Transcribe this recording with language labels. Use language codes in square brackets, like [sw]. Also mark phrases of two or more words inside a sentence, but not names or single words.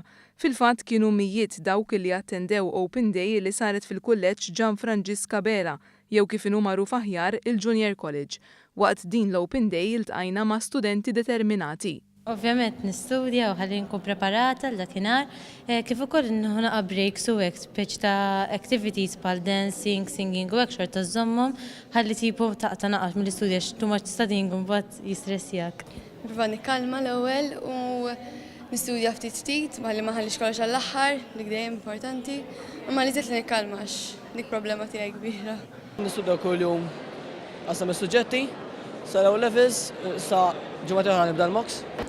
[mt] Fil-fatt kienu mijiet dawk li attendew Open Day li saret fil-kulleġġ Gian Francisca Bela jew kif inhu magħruf aħjar il-Junior College. Waqt din l-Open Day iltqajna ma' studenti determinati. Ovvjament nistudja u ħalli nkun preparata l-dakinhar, kif ukoll naqa' breaks u hekk speċi ta' activities bħal [en] dancing, singing [mt] u hekk xorta żommhom ħalli tipo taqta' naqgħod mill-istudja [en] too much studying [mt] u mbagħad jistressjak. Nipprova nikkalma l-ewwel u nistudja ftit ftit ħalli ma ħallix kollox għall-aħħar dik dejjem importanti, imma li li nikkalma għax dik problema tiegħi kbira. Nistudja kuljum qasam is-suġġetti sa l-ewwel levels sa ġimgħa oħra nibda l-moks.